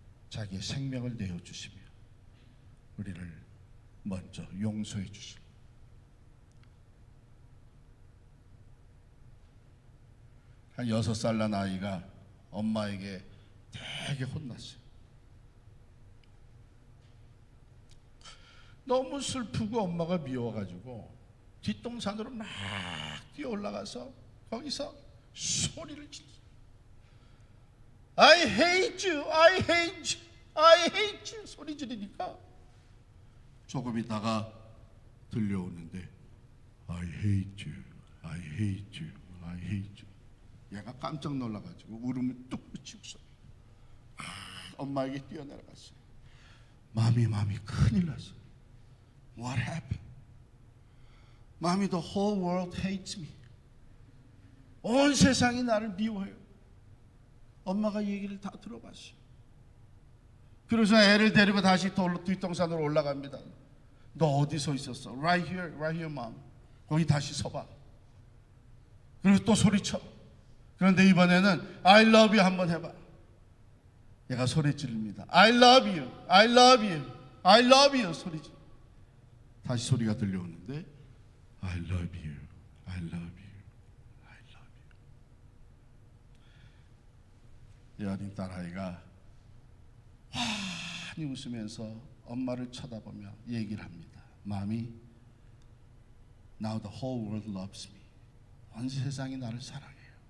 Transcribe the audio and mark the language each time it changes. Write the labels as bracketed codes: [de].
[ko] 자기의 생명을 내어주시며 우리를 먼저 용서해 주시고, 한 6살 난 아이가 엄마에게 되게 혼났어요. 너무 슬프고 엄마가 미워가지고 뒷동산으로 막 뛰어 올라가서 거기서 소리를 질렀어요. [en] I hate you, I hate you, I hate you [ko] 소리 지르니까 조금 있다가 들려오는데 [en] I hate you, I hate you, I hate you. [ko] 얘가 깜짝 놀라가지고 울음을 뚝 그치고서 엄마에게 뛰어내려갔어요. 마미 큰일 났어. [en] What happened? 마미, the whole world hates me. [ko] 온 세상이 나를 미워해요. 엄마가 얘기를 다 들어봤어요. 그래서 애를 데리고 다시 뒷동산으로 올라갑니다. 너 어디 서 있었어? [en] Right here, mom. [ko] 거기 다시 서봐. 그리고 또 소리쳐. 그런데 이번에는 [en] I love you [ko] 한번 해봐. 얘가 소리 지릅니다. [en] I love you, I love you, I love you [ko] 소리 지르. 다시 소리가 들려오는데 [en] I love you, I love you, I love you. [ko] 이 어린 딸아이가 환히 웃으면서 엄마를 쳐다보며 얘기를 합니다. [en] Mommy, now the whole world loves me. [ko] 온 세상이 나를 사랑해요.